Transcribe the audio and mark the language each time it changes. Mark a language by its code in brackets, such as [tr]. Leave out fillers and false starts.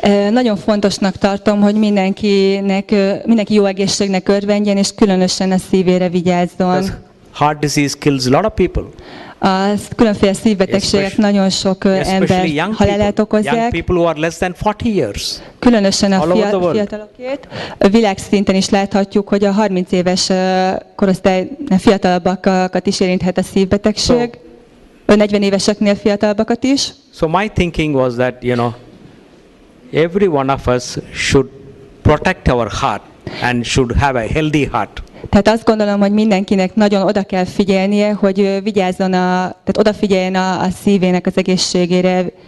[hu] Nagyon fontosnak tartom, hogy mindenki jó egészségnek örvendjen, és különösen a szívére vigyázzon. [en] Heart disease kills a lot of people. [hu] A különféle szívbetegségek nagyon sok ember halálát okozzák. [en] Young people who are less than 40 years. [hu] Különösen a fiatalokét. Világszinten is láthatjuk, hogy a 30 éves korosztály fiatalabbakat is érinthet a szívbetegség. 40 éveseknél fiatalabbakat is. [en] So my thinking was that, every one of us should protect our heart and should have a healthy heart. [hu] Tehát azt gondolom, hogy mindenkinek nagyon oda kell figyelnie, hogy vigyázzon, tehát odafigyeljen a szívének az egészségére.